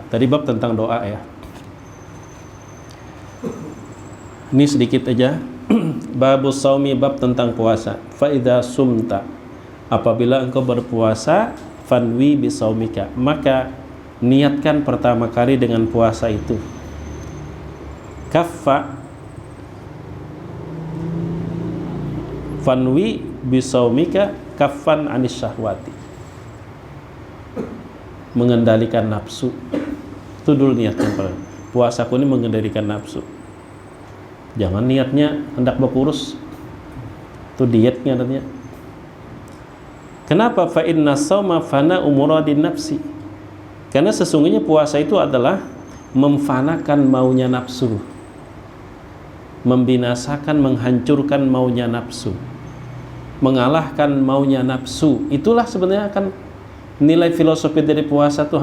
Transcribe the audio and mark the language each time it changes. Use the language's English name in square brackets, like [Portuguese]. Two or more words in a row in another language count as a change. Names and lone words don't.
[Indonesian] Tadi bab tentang doa ya. Ini sedikit aja. [Arabic] Babus saumi, [Indonesian] bab tentang puasa. [Arabic] Fa idza sumta, [Indonesian] apabila engkau berpuasa, [Arabic] fanwi bisaumika, [Indonesian] maka niatkan pertama kali dengan puasa itu. [Arabic] Kaffa, fanwi bisaumika kaffan anis syahwati, [Indonesian] mengendalikan nafsu. Itu dulu niatkan. Puasaku ini mengendalikan nafsu. Jangan niatnya hendak berkurus. Itu dietnya nantinya. Kenapa? [Arabic] Fa inna shauma fana umuradin nafsi. [Indonesian] Karena sesungguhnya puasa itu adalah memfanakan maunya nafsu, membinasakan, menghancurkan maunya nafsu, mengalahkan maunya nafsu. Itulah sebenarnya kan nilai filosofi dari puasa tuh.